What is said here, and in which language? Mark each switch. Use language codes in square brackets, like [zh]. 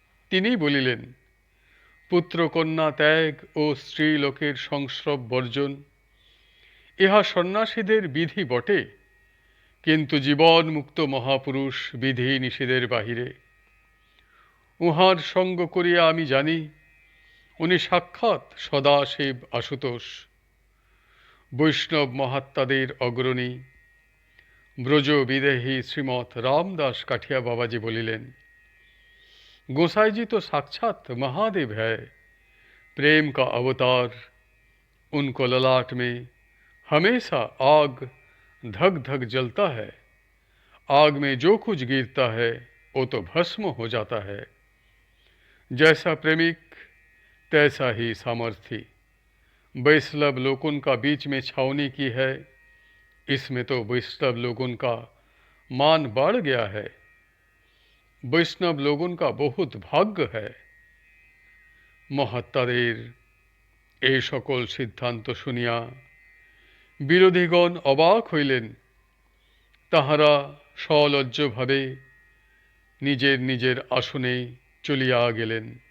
[bn] তিনি বলিলেন, পুত্র কন্যা ত্যাগ ও স্ত্রী লোকের সংস্রব বর্জন ইহা সন্ন্যাসীদের বিধি বটে, কিন্তু জীবন মুক্ত মহাপুরুষ বিধি নিষেধের বাহিরে। উহার সঙ্গ করিয়া আমি জানি উনি সাক্ষাৎ সদাশিব আশুতোষ, বৈষ্ণব মহাত্মাদের অগ্রণী। [hi] ব্রজ বিদেহী শ্রীমৎ रामदास काठिया बाबा जी [bn] बोलिलेन, [hi] गोसाई जी तो साक्षात महादेव है, प्रेम का अवतार। उनको ललाट में हमेशा आग धक धक जलता है। आग में जो कुछ गिरता है वो तो भस्म हो जाता है। जैसा प्रेमिक तैसा ही सामर्थी। वैष्णव लोगों का बीच में छावनी की है, इसमें तो वैष्णव लोगों का मान बढ़ गया है। वैष्णव लोगों का बहुत भाग्य है। [bn] মহাত্মাদের এই সকল সিদ্ধান্ত শুনিয়া বিরোধীগণ অবাক হইলেন। তাহারা সলজ্জভাবে নিজের নিজের আসনে চলিয়া গেলেন।